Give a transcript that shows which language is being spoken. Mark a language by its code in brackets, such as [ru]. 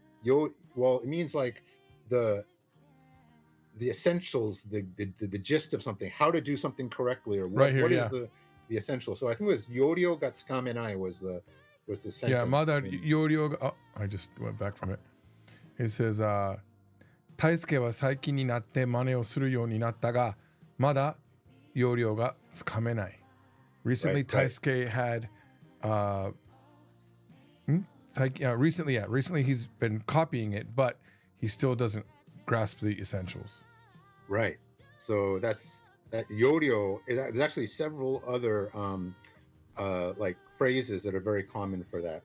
[en] well, it means like the essentials, the gist of something, how to do something correctly, or what is the essential. So I think it was [ja] yorio ga tsukamenai [en] was the sentence. [ja] Yeah, Mada Yorio. [en] Oh, I just went back from it. It says, [ja] 大輔は最近になって真似をするようになったが、まだ要領がつかめない. [en] Recently, Right. Taisuke had, recently he's been copying it, but he still doesn't grasp the essentials. Right. So that yorio. There's actually several other like phrases that are very common for that.